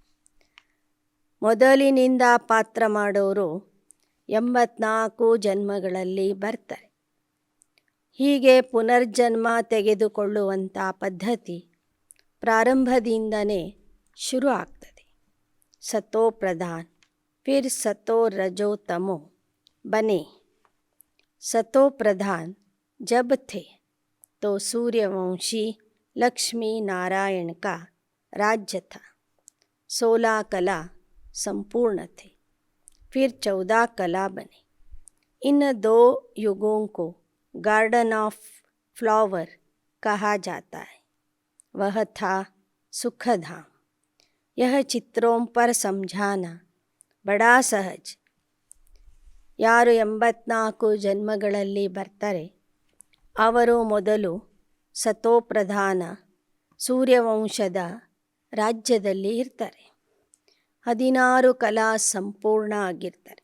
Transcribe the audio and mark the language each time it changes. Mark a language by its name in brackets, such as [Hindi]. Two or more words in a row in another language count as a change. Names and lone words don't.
[Kannada] ಮೊದಲಿನಿಂದ ಪಾತ್ರ ಮಾಡೋರು 84 ಜನ್ಮಗಳಲ್ಲಿ ಬರ್ತಾರೆ. ಹೀಗೆ ಪುನರ್ಜನ್ಮ ತೆಗೆದುಕೊಳ್ಳುವಂಥ ಪದ್ಧತಿ ಪ್ರಾರಂಭದಿಂದನೇ ಶುರು ಆಗ್ತದೆ. [Hindi] सतो प्रधान फिर सतो रजो तमो बने. सतो प्रधान जब थे तो सूर्यवंशी लक्ष्मी नारायण का राज्य था. 16 कला संपूर्ण थे, फिर 14 कला बने. इन 2 युगों को [English] garden of flower [Hindi] कहा जाता है. वह था सुखधाम. यह चित्रों पर समझाना बड़ा सहज. [Kannada] ಯಾರು 84 ಜನ್ಮಗಳಲ್ಲಿ ಬರ್ತಾರೆ ಅವರು ಮೊದಲು ಸತೋಪ್ರಧಾನ ಸೂರ್ಯವಂಶದ ರಾಜ್ಯದಲ್ಲಿ ಇರ್ತಾರೆ. 16 ಕಲಾ ಸಂಪೂರ್ಣ ಆಗಿರ್ತಾರೆ.